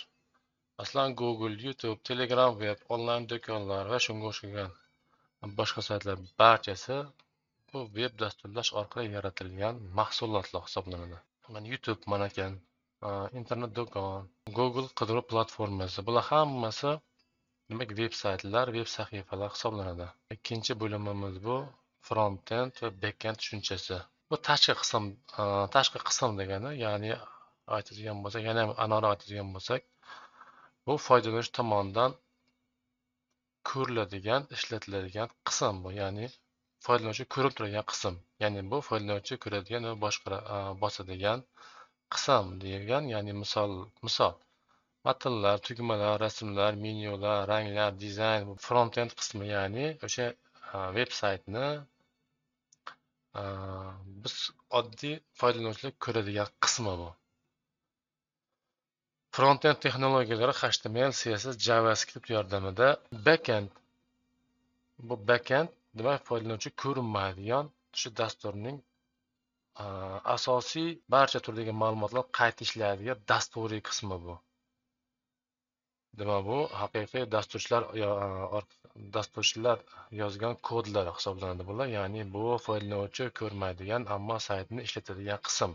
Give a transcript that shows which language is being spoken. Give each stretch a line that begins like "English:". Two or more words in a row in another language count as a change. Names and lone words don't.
Uzbek: Masalan, Google, YouTube, Telegram web, onlayn do'konlar va shunga o'xshagan boshqa saytlar barchasi bu veb dasturlash orqali yaratilgan mahsulotlar hisoblanadi. Mana YouTube mana ekan, internet do'kon, Google qidiruv platformasi. Bular hammasi demak veb saytlar, veb sahifalar hisoblanadi. Ikkinchi bo'limimiz bu front-end va back-end tushunchasi. Bu tashqi qism degani, ya'ni aytadigan bo'lsak, yana ham aniqroq aytadigan bo'lsak, bu foydalanuvchi tomonidan ko'riladigan, ishlatiladigan qism bu, ya'ni foydalanuvchi ko'rib turadigan qism. Ya'ni bu foydalanuvchi ko'radigan va bosadigan qism degan, ya'ni misol matnlar, tugmalar, rasmlar, menyular, ranglar, dizayn, front-end qismi, ya'ni o'sha veb saytni biz oddiy foydalanuvchilar ko'radigan qismi bu. Front-end texnologiyalari HTML, CSS, JavaScript yordamida back-end. Bu back-end demak foydalanuvchi ko'rinmaydigan shu dasturning asosiy barcha turdagi ma'lumotlar qayta ishlaydigan dasturiy qismi bu. Demak, bu haqiqiy dasturchilar yozgan kodlar hisoblanadi bular, ya'ni bu foydalanuvchi ko'rmaydigan, ammo saytni ishlatadigan qism.